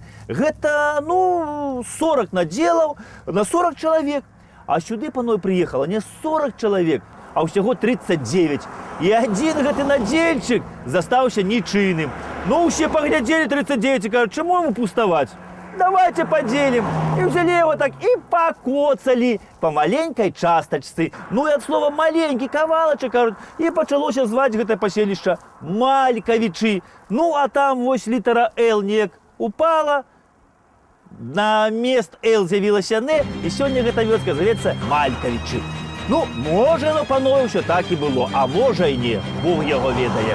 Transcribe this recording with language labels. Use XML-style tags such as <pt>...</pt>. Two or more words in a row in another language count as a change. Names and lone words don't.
<be>Гэта, 40 надзелаў на 40 чалавек. А сюды, паной, прыехала не 40 чалавек, а ўсяго 39. І адзін гэты надзельчык застаўся нічыйным. Усе паглядзелі 39 і кажуць, чаму яму пуставаць?</be> <ru>Давайте поделим. И взяли его так и покоцали по маленькой часточцы.</ru> <be>Ну и</be> <ru>от слова маленький</ru> <be>кавалочек, и почалося звать гэта поселище Малькавічы. Ну а там вось літара Л неяк упала, на мест Л з'явілася Н, и сёння гэта вёска завецца Малькавічы. Ну, можа, панове, ўсё так і было, а можа і не, Бог яго ведае.</be>